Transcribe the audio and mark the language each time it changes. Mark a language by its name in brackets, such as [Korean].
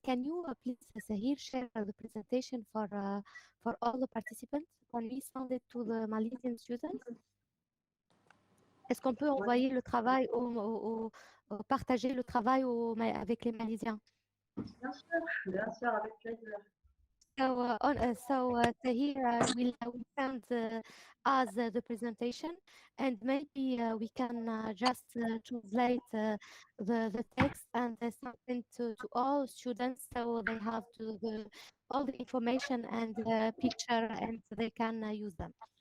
[English] Can you please, Sahir, share the presentation for all the participants? Can we send it to the Malaysian students? [French] Est-ce qu'on peut envoyer le travail partager le travail avec les Malaisiens? Bien sûr, avec plaisir. [English] So Tahir will send us the presentation, and maybe we can just translate the text and send to all students, so they have all the information and the picture, and they can use them.